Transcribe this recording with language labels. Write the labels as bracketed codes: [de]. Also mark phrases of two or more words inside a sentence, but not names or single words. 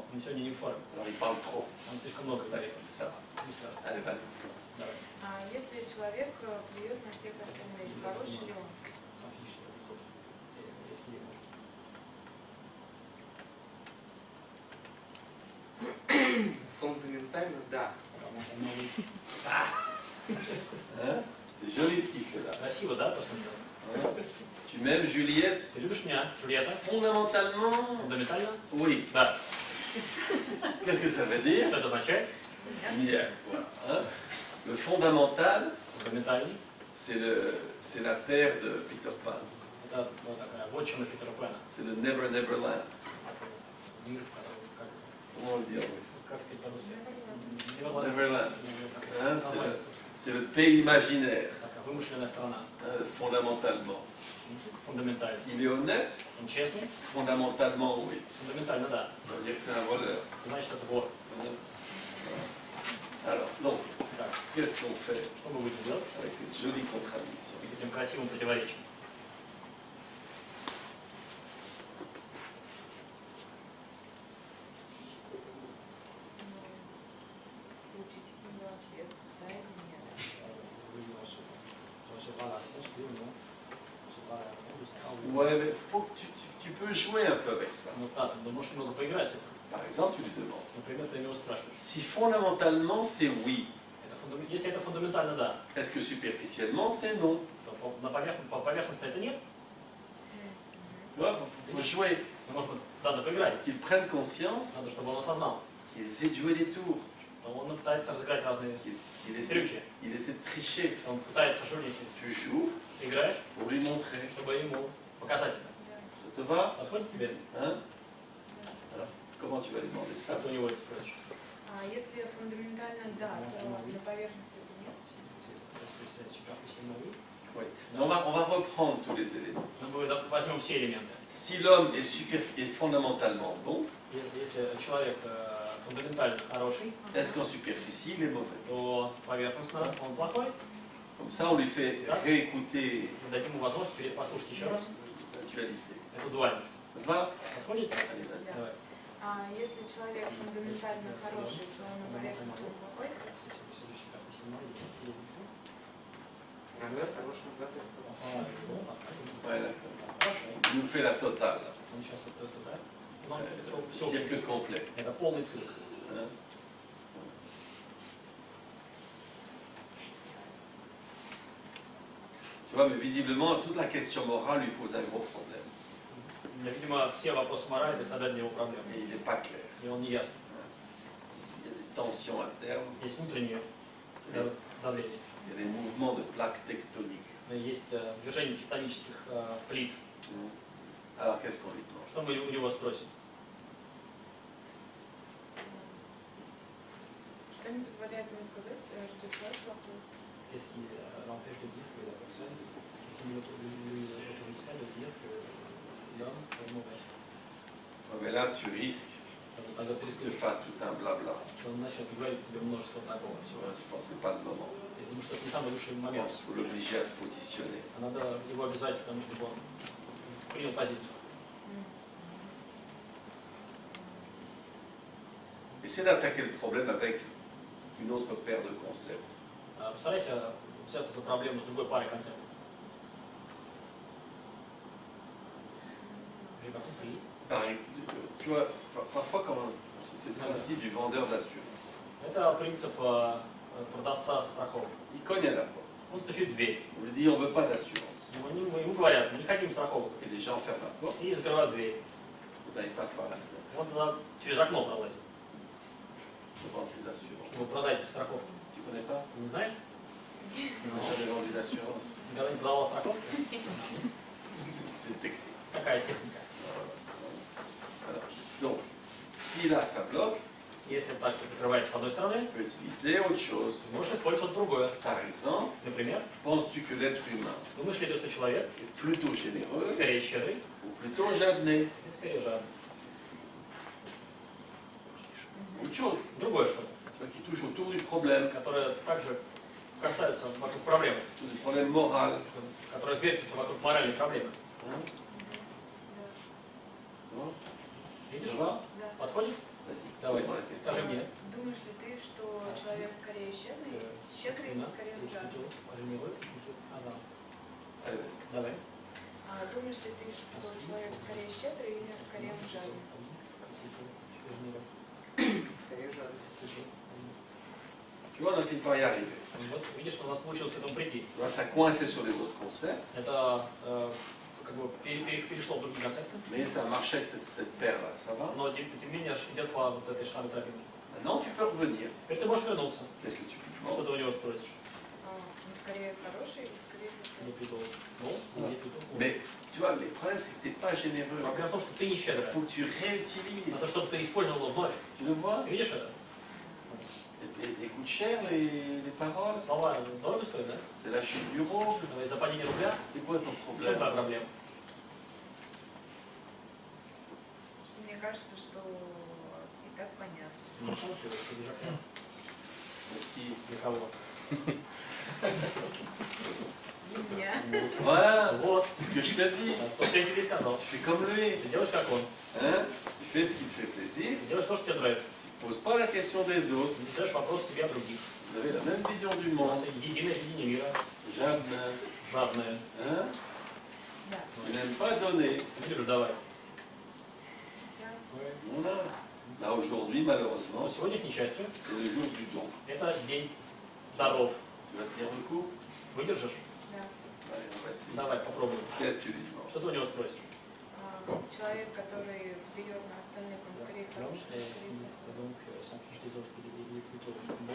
[ru] Он сегодня не в форме. [fr] alors il parle trop. [ru] Он слишком много говорит. [fr] Ça va. [ru] Не скажет. [fr] Allez, vas-y. [ru] Давай. Если человек плюет на всех остальных, хороший ли он? [fr] S'affiche, est-ce qu'il est bon? [ru] Фундаментально, да. Потому что он новый. [fr] Hein? C'est joli ce qu'il fait là. [ru] Красиво, да, то, что он делает? [fr] Hein? Tu m'aimes, Juliette? [ru] Ты любишь меня, Джульетта? [fr] Fondamentalement, [ru] Фундаментально? [fr] oui. [ru] Да. [fr] Qu'est-ce que ça veut dire? [ru] Что это означает? [fr] Bien. Voilà. Hein? Le fondamental, [ru] Фундаментальный. [fr] c'est la terre de Peter Pan. [ru] Это такая вотчина Питера Пэна. [fr] C'est le Never Never Land. [ru] Мир, в котором, [fr] Comment on le dit en russe? [ru] как сказать по-русски? [fr] Neverland. Hein? C'est le pays imaginaire, [ru] Такая вымышленная страна. [fr] hein, fondamentalement. [ru] Фундаментально. [fr] Il est honnête? [ru] Он честный? [fr] Fondamentalement, oui. [ru] Фундаментально, да. [fr] Ça veut dire que c'est un voleur. [ru] Значит, это вор. [fr] Alors, donc, [ru] Так, [fr] qu'est-ce qu'on fait [ru] что мы будем делать [fr] avec cette jolie contradiction? [ru] с этим красивым противоречием? Получить его ответ, да или нет? [fr] Ouais, mais faut que tu peux jouer un peu avec ça. [ru] Ну да, ты можешь немного поиграть с этим. [fr] Par exemple, tu lui demandes [ru] Например, ты его спрашиваешь. [fr] si fondamentalement c'est oui, [ru] Это Если это фундаментально, да. [fr] Est-ce que superficiellement, c'est non? [ru] То по поверхности это нет. [fr] Tu vois, faut jouer. [ru] Может быть, надо поиграть. [fr] Qu'il prenne conscience, [ru] Надо, чтобы он осознал. [fr] qu'il essaie de jouer des tours, [ru] Он пытается разыграть разные [fr] qu'il essaie, [ru] трюки. [fr] il essaie de tricher. [ru] Он пытается жульничать. [fr] Tu joues [ru] Ты играешь, [fr] pour lui montrer. [ru] чтобы ему показать это. [fr] Ça te va? [ru] Подходит тебе? [fr] Hein? Alors, comment tu vas lui demander ça? [ru] Как ты у него это спросишь? А если фундаментально да, то на поверхности это нет. Если суперфициально oui. [fr] Oui. On va reprendre tous les éléments. [ru] Мы возьмем все элементы. [fr] Si l'homme est fondamentalement bon, [ru] Если человек фундаментально хороший, [fr] est-ce qu'en superficie, il est mauvais? [ru] то поверхностно он плохой. [fr] Comme ça, on lui fait réécouter [ru] Мы дадим ему возможность послушать еще раз [fr] l'actualité. [ru] эту дуальность. [fr] Ça te va? [ru] Подходите? [fr] Allez, vas-y. [ru] Да. Давай. А если человек фундаментально хороший, то на поверхности он плохой? Иногда хорошим, да, то есть, [fr] Ouais, d'accord. Il nous fait la totale. [ru] Он сейчас вот это, да? Нам это все. [fr] Cirque complet. [ru] Это полный цикл. [fr] Hein? Tu vois, mais visiblement, toute la question morale lui pose un gros problème. [ru] Видимо, все вопросы морали представляют для него проблемы. [fr] Et il n'est pas clair. [ru] И он не ясен. [fr] Il y a des tensions internes, [ru] Есть внутреннее давление. [fr] il y a des mouvements de plaques tectoniques. [ru] Есть движение тектонических плит. [fr] Alors, qu'est-ce qu'on lui demande? [ru] Что мы у него спросим? Что не позволяет ему сказать, что человек плохой? [fr] Qu'est-ce qui l'empêche de dire que la personne, qu'est-ce qui lui autorise pas de dire que l'homme est mauvais? Ouais, mais là, tu risques [ru] Тогда ты [fr] que tu [ru] рискуешь, [fr] fasses tout un blabla. [ru] что он начнет говорить тебе множество такого всего. [fr] Je pense que ce n'est pas le moment. [ru] Я думаю, что это не самый лучший [fr] Je [ru] момент. [fr] pense qu'il faut l'obliger à se positionner. [ru] А надо его обязать к тому, чтобы он принял позицию. [fr] Essaie d'attaquer le problème avec une autre paire de concepts. [ru] Постарайся взяться за проблему с другой парой концептов. [fr] J'ai pas compris. Pareil, tu vois, parfois, c'est le principe du vendeur d'assurance. [ru] Это принцип продавца страховок. [fr] Il cogne à la porte. [ru] Он стучит в дверь. [fr] On lui dit on ne veut pas d'assurance. [ru] Ему говорят, мы не хотим страховок. [fr] Et les gens ferment la porte, [ru] И закрывают дверь. [fr] et ben, ils passent par la fenêtre. [ru] Он тогда через окно пролазит. [fr] Je pense ces assurances. [ru] Вы продаете страховки. [fr] Tu connais pas? [ru] Ты не знаешь? [fr] Tu n'as jamais vendu d'assurance? [ru] Никогда не продавал страховки? [fr] C'est une technique. [ru] Такая техника. [fr] Voilà. Donc, si là ça bloque, [ru] Если так закрывается с одной стороны, [fr] tu peux utiliser autre chose. [ru] ты можешь использовать другое. [fr] Par exemple, [ru] Например, [fr] penses-tu que l'être humain [ru] думаешь ли ты, что человек [fr] est plutôt généreux [ru] скорее щедрый [fr] ou plutôt jadné? [ru] и скорее жадный? [fr] Autre chose, [ru] Другое что-то, [fr] tu vois, qui touche autour du problème, [ru] которое также касаются вокруг проблемы, [fr] du problème moral. [ru] которое вертится вокруг моральной проблемы. [fr] Hein? Non? [ru] Видишь? [fr] Ça va? [ru] Да. Подходит? [fr] Vas-y, [ru] Давай, [fr] pose-moi la question. [ru] скажи мне. Думаешь ли ты, что человек скорее щедрый или скорее жадный? [fr] Allez, vas-y. [ru] Давай. А думаешь ли ты, что человек скорее щедрый или скорее жадный? скорее жадность. [fr] Tu vois, on a fini par y arriver. [ru] Вот видишь, что у нас получилось к этому прийти. [fr] Tu vois, ça coinçait sur les autres concepts, [ru] Это как бы перешло в другие концепты, [fr] mais ça marchait avec cette paire-là, ça va? [ru] но тем не менее идет по вот этой же самой тропинке. [fr] Maintenant, tu peux revenir. [ru] Теперь ты можешь вернуться. [fr] Qu'est-ce que tu lui [ru] Что [fr] demandes? [ru] ты у него спросишь? Он скорее хороший или скорее Не плохой? придумал. Ну, не придумал. [fr] Mais, tu vois, le problème, c'est que tu n'es pas généreux. [ru] Проблема в том, что ты не [fr] Il [ru] щедрый. [fr] faut que tu réutilises. [ru] Это чтобы ты использовал вновь. [fr] Tu le vois? [ru] Ты видишь это? [fr] Et coûte cher les paroles. [ru] Слова дорого стоят, да? [fr] C'est la chute du rouble. [ru] За падение рубля. [fr] C'est quoi ton [ru] В чем [fr] problème? [ru] твоя проблема? Что мне кажется, что и так понятно. Ну, что ты, это [fr] Qui- [ru] для кого? Для меня. [fr] Voilà, [ru] Вот. [fr] c'est ce que je te dis. [ru] То, что я тебе сказал. [fr] Tu fais comme lui. [ru] Ты делаешь как он. [fr] Hein? Tu fais ce qui te fait plaisir. [ru] Ты делаешь то, что тебе нравится. [fr] Tu ne poses pas la question des autres. [ru] Ты не задаешь вопрос себе о других. [fr] Vous avez la même vision du [ru] У нас [fr] monde. [ru] единое видение мира. Jadin. Жадное. [fr] Hein? [ru] Да. [fr] Tu n'aimes pas donner. [ru] Ты любишь давать. Да. [fr] Voilà. Là, aujourd'hui, [ru] Но [fr] malheureusement, [ru] сегодня, к несчастью, [fr] c'est le jour du don. [ru] это день здоров. [fr] Tu vas tenir le coup? [ru] Выдержишь? Да. [fr] Allez, on va essayer. [ru] Давай, попробуем. [fr] Qu'est-ce que tu lui demandes? [ru] Что ты у него спросишь? Человек, который бьет на остальных, он скорее хороший, скорее плохой. [fr] Donc, sans fiche des autres, il est plutôt bon.